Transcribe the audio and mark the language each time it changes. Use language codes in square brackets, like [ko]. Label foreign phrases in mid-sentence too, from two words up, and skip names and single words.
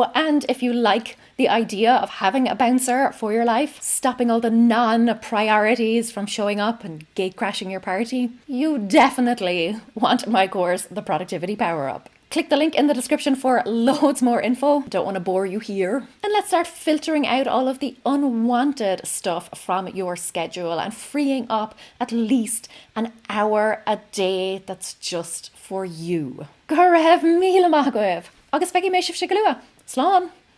[en] And if you like the idea of having a bouncer for your life, stopping all the non-priorities from showing up and gate crashing your party, you definitely want my course, The Productivity Power Up. Click the link in the description for loads more info. Don't want to bore you here. And let's start filtering out all of the unwanted stuff from your schedule and freeing up at least an hour a day that's just for you. [ga] Go raibh míle maith. Agus feicimid mé sibh go luath. Slán.